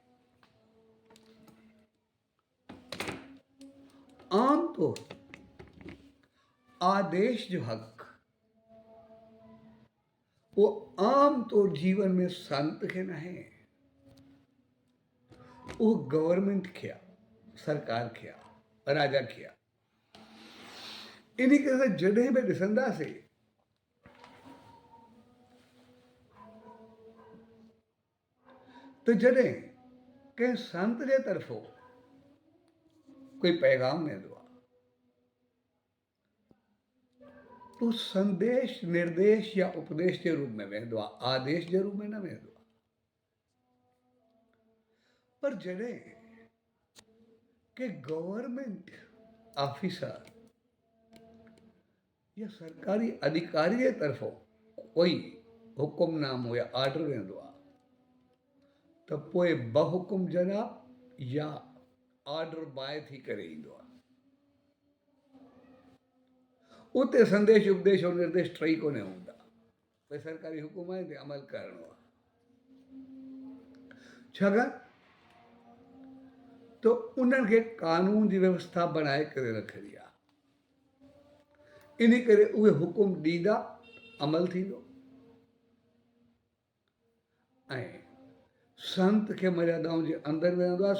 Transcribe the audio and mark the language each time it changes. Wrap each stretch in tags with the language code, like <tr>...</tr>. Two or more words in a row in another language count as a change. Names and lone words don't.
<sd>आमतौर आदेश जो हक़ वो आमतौर जीवन में संत खे न आहे, वो गवर्नमेंट खे आहे, सरकार खे आहे, राजा खे आहे। इन करे जॾहिं बि ॾिसंदासीं तो जॾहिं कंहिं संत जे तरफ़ों कोई पैगाम वेंदो आहे तो संदेश, निर्देश या उपदेश</sd> <hi>के रूप में</hi> <sd>वेंदो आहे, आदेश जे रूप में न वेंदो आहे। पर जॾहिं के गवर्नमेंट ऑफिसर या सरकारी अधिकारी जे तरफ़ों कोई हुकुमनामो या ऑर्डर वेंदो आहे त पोइ बहुकुम जनाब या</sd> <en>order by</en> <sd>थी करे ईंदो आहे। उते संदेश, उपदेश और निर्देश टई कोन्हे हूंदा। भई सरकारी हुकुम आहे ते अमल करिणो आहे। छाकाणि तो उन्हनि खे कानून जी व्यवस्था बनाए करे रखणी आहे। इन करे उहे हुकुम ॾींदा, अमल थींदो ऐं संत खे मर्यादाउनि जे अंदरि वेहंदो आहे।</sd>